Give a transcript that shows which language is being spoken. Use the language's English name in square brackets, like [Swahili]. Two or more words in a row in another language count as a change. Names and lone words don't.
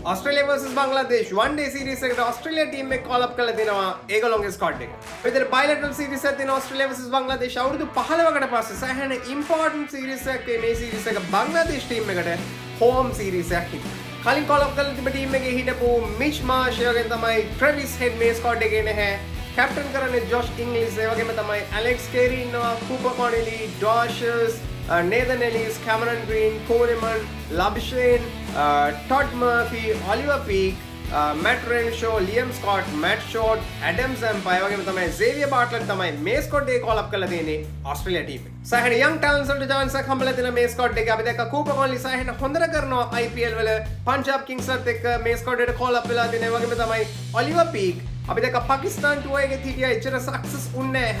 [Sinhala] ऑस्ट्रेलिया वर्सेस बांग्लादेश [English] one day series [Sinhala] එකට ऑस्ट्रेलिया ටීම් එක [English] call up [Sinhala] කරලා දෙනවා ඒගොල්ලෝගේ ස්ක්වොඩ් එක. විතර [English] bilateral series [Sinhala] එකක් තියෙන ऑस्ट्रेलिया वर्सेस बांग्लादेश අවුරුදු 15කට පස්සේ සෑහෙන [English] important series [Sinhala] එකක් මේ සීරීස් එක බංග්ලාදේශ ටීම් එකට [English] home series [Sinhala] එකක් හිටියා. කලින් [English] call up [Sinhala] කරලා තිබ්බ ටීම් එකේ හිටපු මිච් මාෂ් වගේ තමයි ට්‍රෙවිස් හෙඩ් මේ ස්ක්වොඩ් එකේ නැහැ. කැප්ටන් කරන්නේ ජොෂ් ඉංග්ලිස් ඒ වගේම තමයි ඇලෙක්ස් කේරි ඉන්නවා කූපර් කොනෙලි ඩොෂර්ස් Nathan Ellis, Cameron Green, Coleman, Labuschagne, Todd Murphy, Oliver Peak, Matt Renshaw, Liam Scott, Matt Short, Adam Zampa ඒ වගේම තමයි Xavier Bartlett තමයි මේ ස්ක්වොඩ් එක [English] call up [Sinhala] කරලා තියෙන්නේ ඕස්ට්‍රේලියා ටීම් එක. සෑහෙන [English] young talents [Sinhala] වලට chance එකක් හම්බෙලා තියෙන මේ ස්ක්වොඩ් එක අපි දැක්ක කූපර් කොන්ලි සෑහෙන හොඳට කරනවා IPL වල පංජාබ් කිංස්ලත් එක්ක මේ ස්ක්වොඩ් එකට [English] call up [Sinhala] වෙලා තියෙන ඒ වගේම තමයි Oliver Peak අපි දැක්ක පාකිස්තාන් ටුවර් එකේ හිටියා එච්චර සක්සස් උන්නේ නැහැ.